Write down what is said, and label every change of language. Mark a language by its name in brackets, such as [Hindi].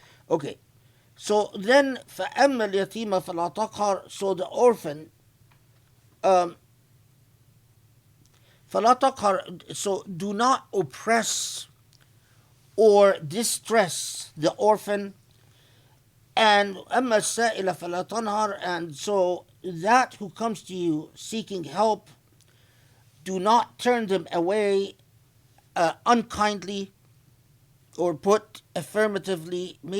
[English] Okay, so then [Arabic] فَأَمَّا الْيَتِيمَ فَلَا تَقْهَرْ. [English] So the orphan, [Arabic] فَلَا تَقْهَرْ. [English] So do not oppress or distress the orphan. [Arabic] And أَمَّا السَّائِلَ فَلَا تَنْهَرْ. [English] And so that who comes to you seeking help, do not turn them away unkindly, or put affirmatively.